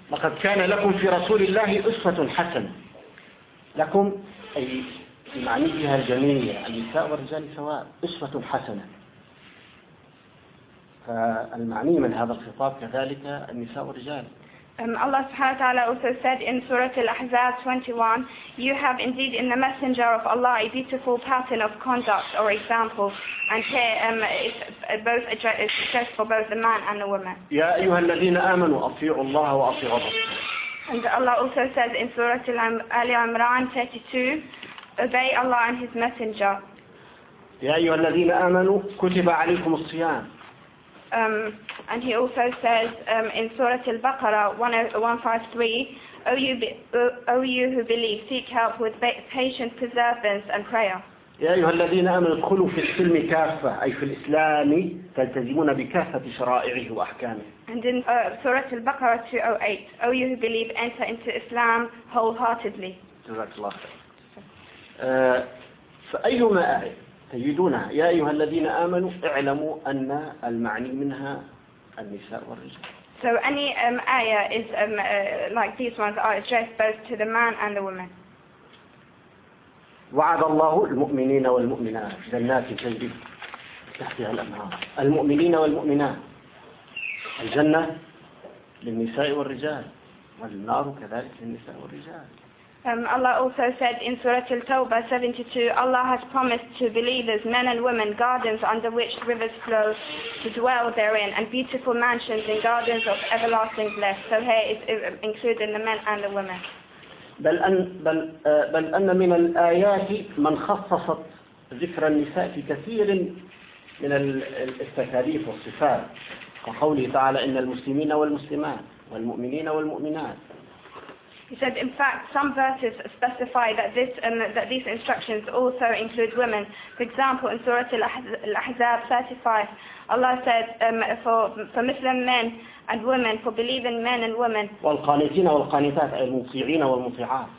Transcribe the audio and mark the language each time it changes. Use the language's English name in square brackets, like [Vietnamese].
[Arabic] لقد كان لكم في رسول الله أسوة حسنة لكم أي معنيها الجميع النساء والرجال سواء أسوة حسنة. فالمعني من هذا الخطاب كذلك النساء والرجال. [English] Allah [Arabic] سبحانه وتعالى [English] also said in Surah Al-Ahzab 21, you have indeed in the Messenger of Allah a beautiful pattern of conduct or example, and here it's both addressed for both the man and the woman. [Arabic] يا أيها الذين آمنوا أطيعوا الله وأطيعوا الرسول. [English] And Allah also said in Surah Al-Imran 32, obey Allah and His Messenger. [Arabic] يا أيها الذين آمنوا كتب عليكم الصيام. [English] And he also says in Surah Al-Baqarah 153, O you who believe, seek help with patient perseverance and prayer. [Arabic] يا أيها الذين آمنوا ادخلوا في السلم كافة أي في الإسلام تلتزمون بكافة شرائعه وأحكامه. [English] And in Surah Al-Baqarah 208, O you who believe, enter into Islam wholeheartedly. [Arabic] جزاك الله خير. فأيما آية تجدونها يا أيها الذين آمنوا اعلموا أن المعني منها النساء والرجال. [English] So any آية is like these ones are addressed both to the man and the woman. [Arabic] وعد الله المؤمنين والمؤمنات جنات تجري تحتها الأنهار. المؤمنين والمؤمنات الجنة للنساء والرجال والنار كذلك للنساء والرجال. [English] Allah also said in Surah Al-Tawbah 72, Allah has promised to believers, men and women, gardens under which rivers flow to dwell therein, and beautiful mansions and gardens of everlasting bliss. So here it's including the men and the women. [Arabic] بل أن من الآيات من خصصت ذكر النساء في كثير من التكاليف والصفات وقوله تعالى إن المسلمين والمسلمات والمؤمنين والمؤمنات. [English] He said, in fact, some verses specify that this that these instructions also include women. For example, in Surah Al-Ahzab 35, Allah said, for Muslim men and women, for believing men and women. [Arabic] والقانتين والقانتات أي المطيعين والمطيعات.